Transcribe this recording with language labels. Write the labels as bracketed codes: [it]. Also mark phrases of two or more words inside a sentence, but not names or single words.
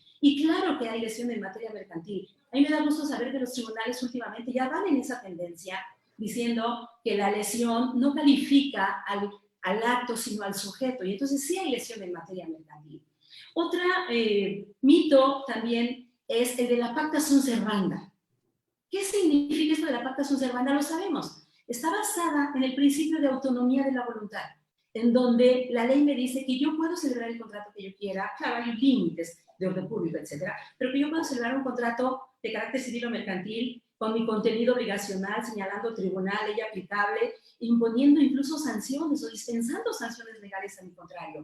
[es] Y claro que hay lesión en materia mercantil. A mí me da gusto saber que los tribunales últimamente ya van en esa tendencia, diciendo que la lesión no califica al acto, sino al sujeto. Y entonces sí hay lesión en materia mercantil. Otro mito también es el de la [la] pacta sunt servanda. [es] ¿Qué significa esto de la [la] pacta sunt servanda? [es] Lo sabemos. Está basada en el principio de autonomía de la voluntad, en donde la ley me dice que yo puedo celebrar el contrato que yo quiera, claro, hay límites de orden público, etcétera, pero que yo puedo celebrar un contrato de carácter civil o mercantil con mi contenido obligacional, señalando tribunal, ley aplicable, imponiendo incluso sanciones o dispensando sanciones legales a mi contrario.